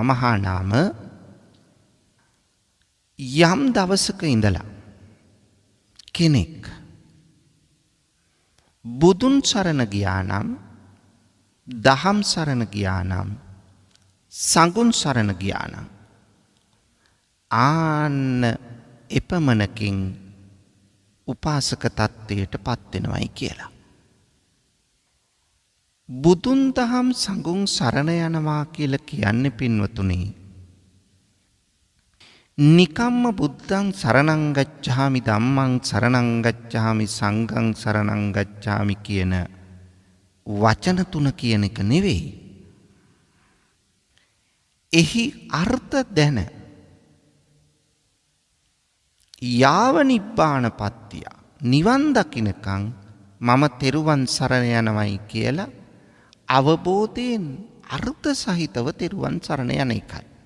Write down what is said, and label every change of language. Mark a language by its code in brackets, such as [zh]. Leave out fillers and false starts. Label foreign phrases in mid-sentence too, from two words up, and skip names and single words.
[si] මහා නාම, යම් දවසක ඉඳලා කෙනෙක් බුදුන් සරණ ගියා නම්, දහම් සරණ ගියා නම්, සංඝුන් සරණ ගියා නම්, ආන්න එපමණකින් උපාසක තත්ත්වයට පත් වෙනවයි කියලා. බුදුන් දහම් සංඝුන් සරණ යනවා කියලා කියන්නේ පින්වතුනි, නිකම්ම [pi] බුද්ධං සරණං ගච්ඡාමි, ධම්මං සරණං ගච්ඡාමි, සංඝං සරණං ගච්ඡාමි [si] කියන වචන තුන කියන එක නෙවෙයි. එහි අර්ථ දැන [pi] යාව නිබ්බාන පත්තිය, [si] නිවන් දකින්නකම් මම තෙරුවන් සරණ යනවයි කියලා අවබෝධයෙන් අර්ථ සහිතව තෙරුවන් සරණ යන එකයි.